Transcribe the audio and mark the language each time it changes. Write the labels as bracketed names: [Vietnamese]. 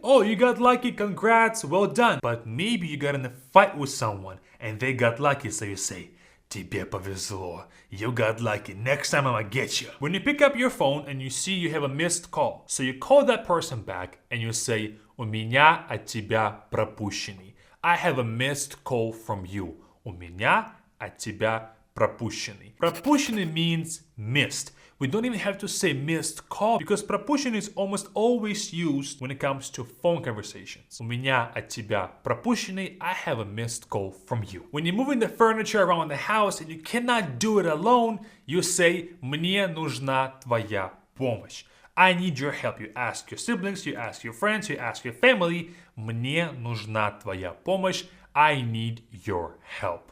[English] Oh, you got lucky, congrats, well done. But maybe you got in a fight with someone and they got lucky, so you say, [Russian] Тебе повезло. [English] You got lucky. Next time I'ma get you. When you pick up your phone and you see you have a missed call, so you call that person back and you say, [Russian] У меня от тебя пропущенный. [English] I have a missed call from you. [Russian] У меня от тебя пропущенный. [English] Пропущенный means missed. We don't even have to say missed call because пропущенный is almost always used when it comes to phone conversations. [Russian] У меня от тебя пропущенный. [English] I have a missed call from you. When you're moving the furniture around the house and you cannot do it alone, you say [Russian] Мне нужна твоя помощь. [English] I need your help. You ask your siblings, you ask your friends, you ask your family. [Russian] Мне нужна твоя помощь. [English] I need your help.